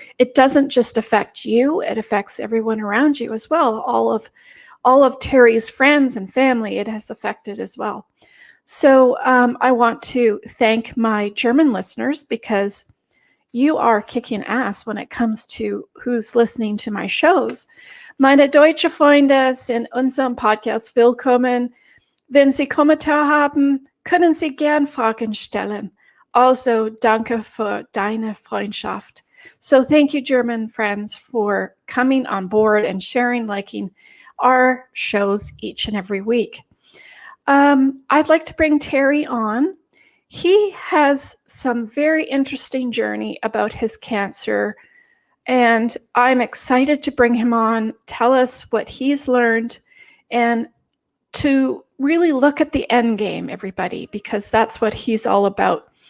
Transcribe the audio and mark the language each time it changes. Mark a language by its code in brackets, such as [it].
[en] It doesn't just affect you, it affects everyone around you as well. All of Terry's friends and family it has affected as well. So I want to thank my German listeners, because you are kicking ass when it comes to who's listening to my shows. [de] Meine deutsche Freunde sind unserem Podcast willkommen. Wenn Sie Kommentare haben, können Sie gern Fragen stellen. Also, danke für deine Freundschaft. [en] So thank you, German friends, for coming on board and sharing, liking our shows each and every week. I'd like to bring Terry on. He has some very interesting journey about his cancer, and I'm excited to bring him on, tell us what he's learned, and to really look at the end game, everybody, because that's what he's all about.